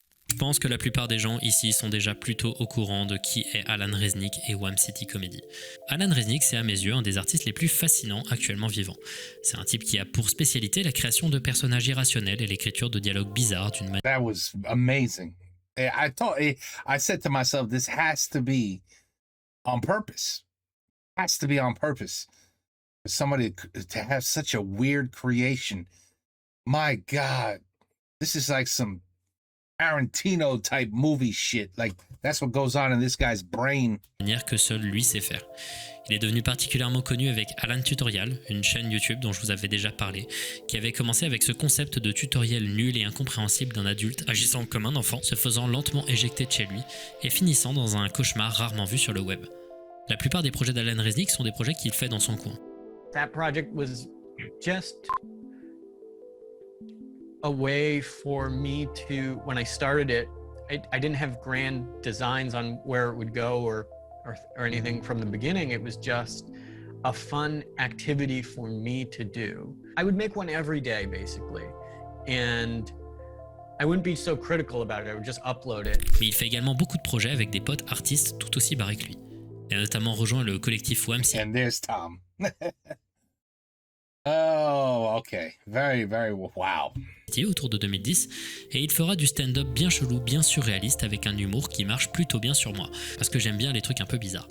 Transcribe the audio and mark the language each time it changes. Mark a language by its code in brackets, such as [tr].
[fr] Je pense que la plupart des gens ici sont déjà plutôt au courant de qui est Alan Resnick et Wham City Comedy. Alan Resnick, c'est à mes yeux un des artistes les plus fascinants actuellement vivants. C'est un type qui a pour spécialité la création de personnages irrationnels et l'écriture de dialogues bizarres d'une manière... [en] That was amazing. I said to myself, this has to be on purpose. Has to be on purpose. For somebody to have such a weird creation. My God. This is like some Tarantino type movie shit. Like, that's what goes on in this guy's brain. [fr] Manière que seul lui sait faire. Il est devenu particulièrement connu avec Alan Tutorial, une chaîne YouTube dont je vous avais déjà parlé, qui avait commencé avec ce concept de tutoriel nul et incompréhensible d'un adulte agissant comme un enfant, se faisant lentement éjecter de chez lui et finissant dans un cauchemar rarement vu sur le web. La plupart des projets d'Alan Resnick sont des projets qu'il fait dans son coin. [en] That project was just a way for me to, when I started it, I didn't have grand designs on where it would go or anything from the beginning. It was just a fun activity for me to do. I would make one every day, basically, and I wouldn't be so critical about it. I would just upload it. [fr] Mais il fait également beaucoup de projets avec des potes artistes tout aussi barrés que lui. Il a notamment rejoint le collectif Wham City. [en] And there's Tom. Oh, okay. Very, wow. [fr] Autour de 2010, et il fera du stand-up bien chelou, bien surréaliste avec un humour qui marche plutôt bien sur moi, parce que j'aime bien les trucs un peu bizarres.